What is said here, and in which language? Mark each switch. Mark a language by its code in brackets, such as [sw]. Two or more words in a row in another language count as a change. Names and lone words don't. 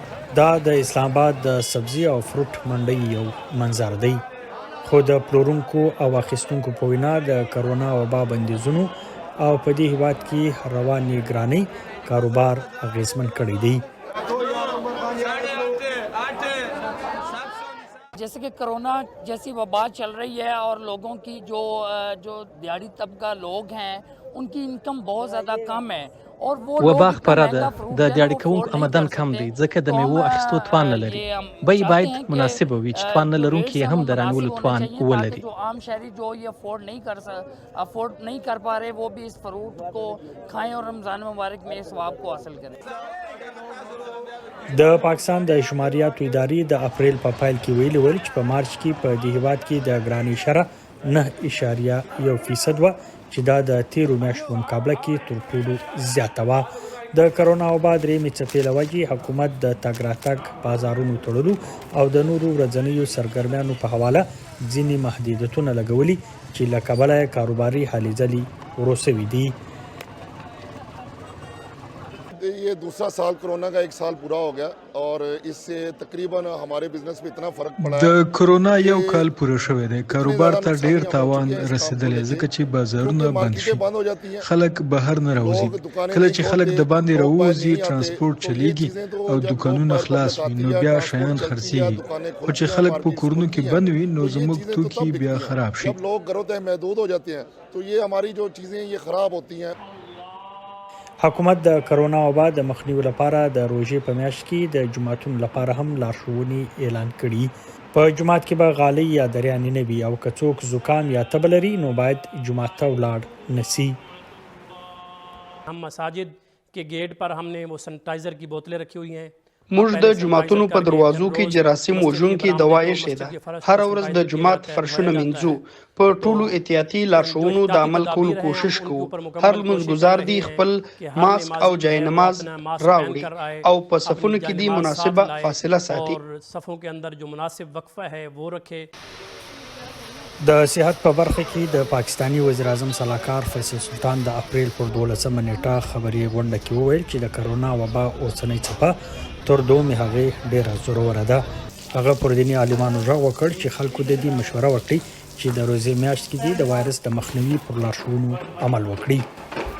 [ps] دا د اسلام آباد د سبزي او فروټ منډۍ یو منظر دی، خو د پلورونکو او اخیستونکو په وینا د کرونا وبا بندیزونو او په دې هېواد کې روانې ګرانۍ کاروبار اغیزمن کړی دی. [ur] جیسے کہ کورونا جیسی وبا چل رہی ہے اور لوگوں کی جو دیہاڑی طبقہ لوگ ہیں ان کی انکم بہت زیادہ کم ہے اور وہ [ps] وبا خپره ده د دیاړي کوونکو آمدن کم دی ځکه د میوو اخیستو توان نه لري. بیې باید مناسبه وي چې توان نه لرونکي هم د رانیولو توان ولري. [ur] جو عام شہری جو یہ افورڈ نہیں کر پا رہے وہ بھی اس فروٹ کو کھائیں اور رمضان مبارک میں ثواب کو حاصل کریں. [ps] د پاکستان د شمارياتو ادارې د اپرېل په پیل کې ویلي ول چې په مارچ کې په دې هېواد کې د ګراني شرح 9.1% وه چې دا د تېرو میاشتو مقابله کې تر ټولو زیاته وه. د کرونا وبا درېیمې څپې له وجې حکومت د تګ راتګ بازارونو تړلو او د نورو ورځنیو سرګرمیانو په حواله ځینې محدودیتونه لګولي چې له کبله یې کاروباري هلې ځلې ورو سوي دي. [ur] یہ دوسرا سال کورونا کا 1 سال پورا ہو گیا اور اس سے تقریباً ہمارے بزنس میں اتنا فرق پڑا ہے. [ps] د کرونا یو کال پوره شوی دی، کاروبار ته ډیر تاوان رسیدلی ځکه چې بازارونه بند شي، خلک بهر نه راوځي. کله چې خلک د باندې راوځي ترانسپورت چلیږي او دکانونه خلاص وي نو بیا شیان خرڅیږي، خو چې خلک په کورونو کې بند وي نو زموږ توکي بیا خراب شي. [ur] لوگ گھروں تک محدود ہو جاتے ہیں تو یہ ہماری جو چیزیں یہ خراب ہوتی ہیں. [ps] حکومت د کرونا وبا د مخنیوي لپاره د روژې په میاشت کې د جوماتونو لپاره هم لارښوونې اعلان کړي. په جومات کې به غالۍ یا دریانې نه وي او که څوک زکام یا تبه لري نو باید جومات ته ولاړ نشي. [ur] ہم مساجد کے گیٹ پر ہم نے وہ سینیٹائزر کی بوتلیں رکھی ہوئی ہیں. [ps] موږ د جوماتونو په دروازو کې جراثیم وژونکي دوا ایښې ده. هر ورځ د جومات فرشونه مینځو. په ټولو احتیاطي لارښوونو د عمل کولو کوشش کوو. هر لمونځګزار دی خپل ماسک او جای نماز راوړي او په صفونو کې دی مناسبه فاصله ساتي. [ur] صفوں के اندر جو مناسب وقفہ ہے وہ رکھے. [ps] د صحت په برخه کې د پاکستاني وزيراعظم سلاکار فیصل سلطان د اپرېل پر 12 نیټه خبرې غونډه کې وویل چې د کرونا وبا اوسنۍ څپه تر دومره هغه ډیره زوروره ده. هغه پر دیني عالمانو غږ وکړ چې خلکو د دې مشوره وکړي چې د روژې میاشت کې د وایرس د مخنیوي پر لارښوونو عمل وکړي.